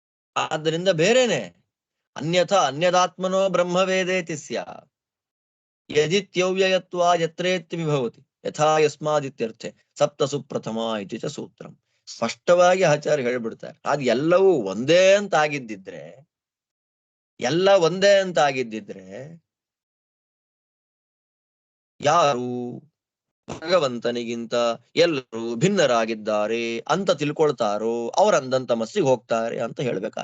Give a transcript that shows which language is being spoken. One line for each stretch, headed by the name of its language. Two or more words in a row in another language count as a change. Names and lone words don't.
Sanskrit: ಆದ್ದರಿಂದ ಬೇರೆನೆ. ಅನ್ಯಥಾ ಅನ್ಯದಾತ್ಮನೋ ಬ್ರಹ್ಮವೇದೇತಿ ಸ್ಯಾ ಯದಿತ್ಯವ್ಯಯತ್ವಾ ಯತ್ರೇತ್ಯ ವಿಭವತಿ ಯಥಾ ಯಸ್ಮಾದಿತ್ಯರ್ಥೆ ಸಪ್ತ ಸುಪ್ರಥಮ ಇತಿ ಚ ಸೂತ್ರಂ.
Kannada: ಸ್ಪಷ್ಟವಾಗಿ ಆಚಾರ್ಯ ಹೇಳ್ಬಿಡ್ತಾರೆ. ಅದು ಎಲ್ಲವೂ ಒಂದೇ ಅಂತ ಆಗಿದ್ದಿದ್ರೆ, ಎಲ್ಲ ಒಂದೇ ಅಂತ ಆಗಿದ್ದಿದ್ರೆ ಯಾರು ಭಗವಂತನಿಗಿಂತ ಎಲ್ಲರೂ ಭಿನ್ನರಾಗಿದ್ದಾರೆ ಅಂತ ತಿಳ್ಕೊಳ್ತಾರೋ ಅವ್ರ ಅಂದಂತ ಮಸ್ಸಿಗೆ ಹೋಗ್ತಾರೆ ಅಂತ ಹೇಳ್ಬೇಕಾ.